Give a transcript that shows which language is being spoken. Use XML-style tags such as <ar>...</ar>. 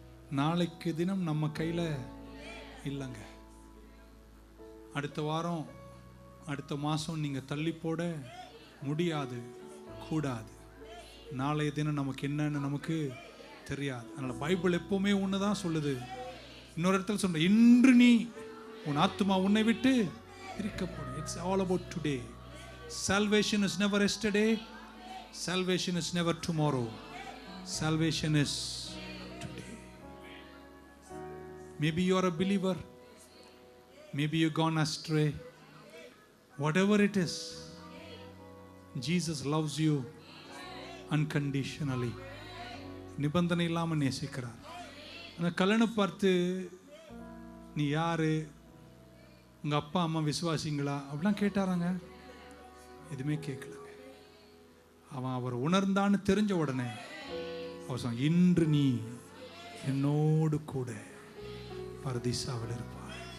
<ta>நாளைக்கு தினம் நம்ம கையில இல்லைங்க. அடுத்த வாரம், அடுத்த மாசம் நீங்க தள்ளி போட முடியாது, கூடாது. நாளைய தினம் நமக்கு என்னன்னு நமக்கு தெரியாது. அதனால பைபிள் எப்பவுமே ஒண்ணுதான் சொல்லுது. இன்னொரு இடத்துல சொல்ற, இன்று நீ உன் ஆத்துமா உன்னை விட்டு பிரிக்கப்படும்.</ta> <en>It's all about today. Salvation is never yesterday. Salvation is never tomorrow. Salvation is today. Maybe you are a believer. Maybe you've gone astray. Whatever it is, Jesus loves you unconditionally.</en> <ta>நிபந்தனை இல்லாமல் நேசிக்கிறார். அந்த கல்லனை பார்த்து, நீ யாரு, உங்கள் அப்பா அம்மா விசுவாசிங்களா அப்படிலாம் கேட்டாராங்க. எதுவுமே கேட்கலங்க. அவர் உணர்ந்தான்னு தெரிஞ்ச உடனே அவர் சொன்ன, இன்று நீ என்னோடு கூட பரதீசாவில் இருப்பார்.</ta>